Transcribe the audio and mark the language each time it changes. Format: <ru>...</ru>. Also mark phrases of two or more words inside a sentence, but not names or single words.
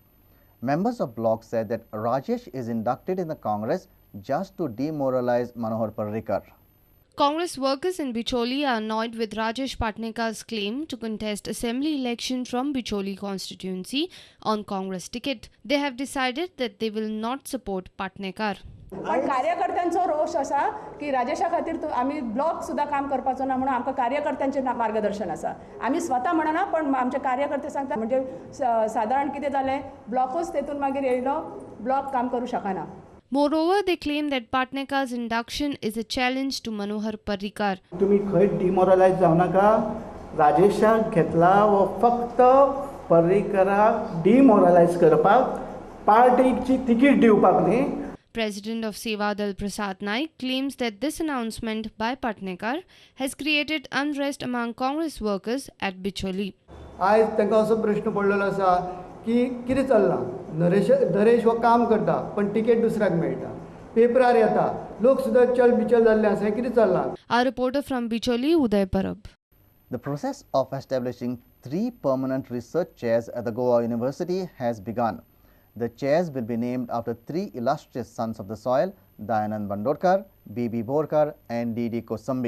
<en>Members of bloc said that Rajesh is inducted in the Congress just to demoralize Manohar Parrikar. Congress workers in Bicholi are annoyed with Rajesh Patnekar's claim to contest assembly election from Bicholi constituency on Congress ticket. They have decided that they will not support Patnekar.</en> <kok>पण कार्यकर्त्यांचो रोष असा की राजेशा खातीर आम्ही ब्लॉक सुद्धा काम करपाचो ना म्हणून आमकां कार्यकर्त्यांचे मार्गदर्शन आसा आम्ही स्वता म्हणना पण आमचे कार्यकर्ते सांगता म्हणजे साधारण कितें जालें ब्लॉकूच तेतून मागीर येयलो ब्लॉक काम करू शकना.</kok> <en>Moreover, they claim that Patnekar's induction is a challenge to Manohar Parrikar.</en> <kok>तुम्ही खंय डिमोरलायज जाऊ नका राजेशाक घेतला व फक्त पर्रीकराक डिमोरलायज करपाक पार्टीची तिकीट दिवपाक न्ही.</kok> <en>President of Sevadal Prasad Naik claims that this announcement by Patnekar has created unrest among Congress workers at Bicholi.</en> <kok>आज तांकां असो प्रश्न पडलेलो आसा की कितें चल्लां नरेश हो काम करता पण तिकेट दुसऱ्याक मेळटा पेपरार येता लोक सुद्दां चल बिचल जाल्ले आसा कितें चल्लां.</kok> <en>Our reporter from Bicholi, Uday Parab. The process of establishing 3 permanent research chairs at the Goa University has begun. The chairs will be named after 3 illustrious sons of the soil, Dayanand Bandodkar, B.B. Borkar and D.D. Kosambi.</en>